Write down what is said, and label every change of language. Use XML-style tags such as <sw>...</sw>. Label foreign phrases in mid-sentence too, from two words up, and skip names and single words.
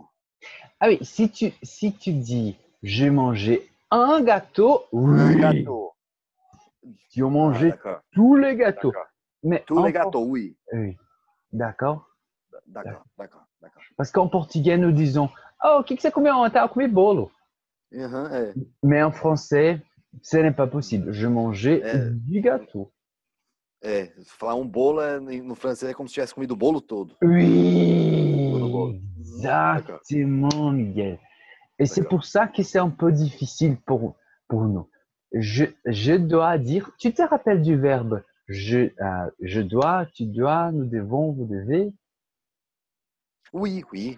<fr>Ah oui, si tu dis j'ai mangé un gâteau, Un oui, gâteau. tu as Ah, mangé d'accord, tous les gâteaux. d'accord. Mais Tous les gâteaux, oui. oui, d'accord. D'accord, d'accord, d'accord. Parce qu'en portugais, nous disons,</fr> <pt>oh, o que que você comeu ontem? Ah, eu comi bolo. Uhum, é,</pt> <fr>Mais en français, ce n'est pas possible. Je mangeais</fr> <pt>é,</pt> <fr>du gâteau.</fr> <pt>falar um bolo</pt> <fr>no francês</fr> <pt>é como se tivesse comido o bolo todo. Todo o bolo.</pt> <fr>Oui, Uhum, d'accord, exactement, Miguel. Et c'est d'accord. pour ça que c'est un peu difficile pour nous. Je dois dire, tu te rappelles du verbe je dois, tu dois, nous devons, vous devez. Oui, oui,</fr>